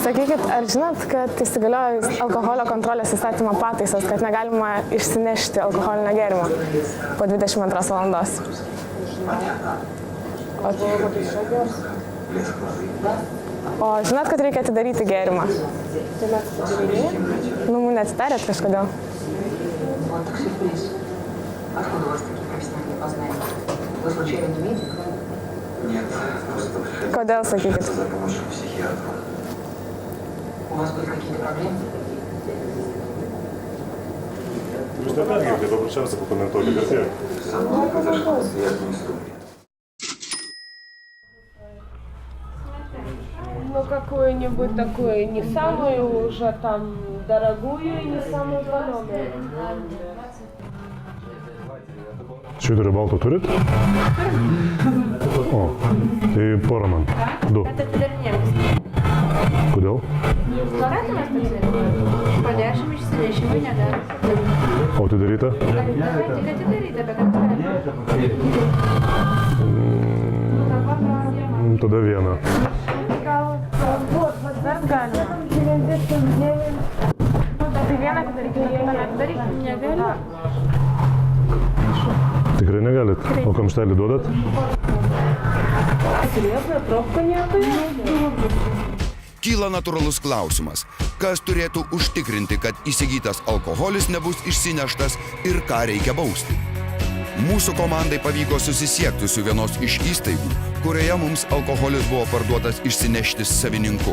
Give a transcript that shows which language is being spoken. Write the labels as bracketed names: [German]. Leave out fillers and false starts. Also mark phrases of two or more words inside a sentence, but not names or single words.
[Lithuanian] Sakykit, ar žinot, kad įsigaliojo alkoholio kontrolės įstatymo pataisas, kad negalima išsinešti alkoholinio gėrimo po 22 valandos? O žinot, kad reikia atidaryti gėrimą? Neatidarėt kažkodėl? [Russian] Откуда у вас такие профессиональные познания? Вы случайно не медик? Нет, просто приходил. [Lithuanian] Kodėl, sakykit? [Russian] За помощью психиатру. У вас были какие-то проблемы? [Lithuanian] Jūs nepergirti, paprasčiausiai pakomentuoti garsiai. [Russian] Со мной произошла связанная история. Ну, какую-нибудь такую, не самую уже там дорогую, не самую экономную. [Lithuanian] Švyturio balto turit? O, tai porą man. Du. Kodėl? Plakatimas toksai. Po 10 išsinešimui negali. O atidaryta? Tik atidaryta, bet atidaryta. Tada vieną. Вот dar galima. 99. Tai vieną atidarykime, Negaliu. Tikrai negalit? O kamštelį duodat? [Russian] Serьезно, пробка не отдает? [Lithuanian] Kyla natūralus klausimas, kas turėtų užtikrinti, kad įsigytas alkoholis nebus išsineštas ir ką reikia bausti. Mūsų komandai pavyko susisiekti su vienos iš įstaigų, kurioje mums alkoholis buvo parduotas išsinešti savininku.